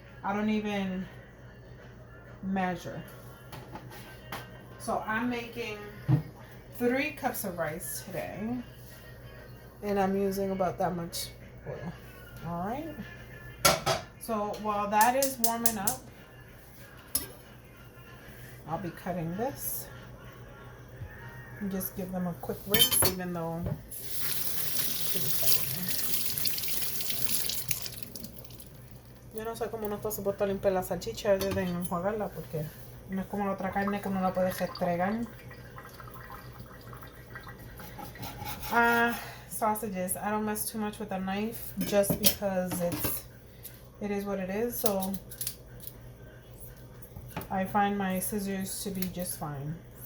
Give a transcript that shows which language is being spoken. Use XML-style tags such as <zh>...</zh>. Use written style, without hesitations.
<en>I don't even measure. So I'm making 3 cups of rice today. And I'm using about that much oil. Alright. So while that is warming up, I'll be cutting this. And just give them a quick rinse, even though</en> <es>yo no sé cómo uno está supuesto a limpiar la salchicha desde enjuagarla, porque no es como la otra carne que uno la puede restregar.</es> <en>Sausages, I don't mess too much with a knife just because it is what it is, so I find my scissors to be just fine.</en>